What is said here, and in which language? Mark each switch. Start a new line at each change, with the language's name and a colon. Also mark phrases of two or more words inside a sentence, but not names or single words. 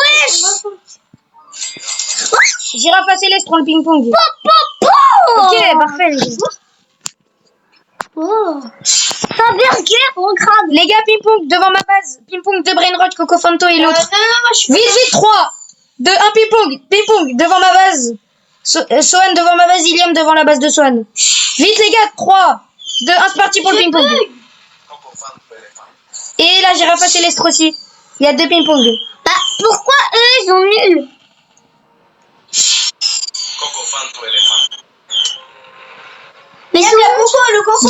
French: Wesh. Girafe à Céleste, prends le ping-pong. Ok, parfait. Les gars. Oh. Un burger, on crabe. Les gars, ping-pong devant ma base. Ping-pong de Brainrot, Coco Fanto et l'autre. Non, moi, je suis... Vite, 3, 2, 1, ping-pong. Ping-pong devant ma base. Swan devant ma base, Iliam devant la base de Swan. Vite, les gars, 3, 2, 1, c'est parti pour le ping-pong. Et la girafe à Céleste aussi. Il y a 2 ping-pong. Bah, pourquoi eux, ils sont nuls? Mais ils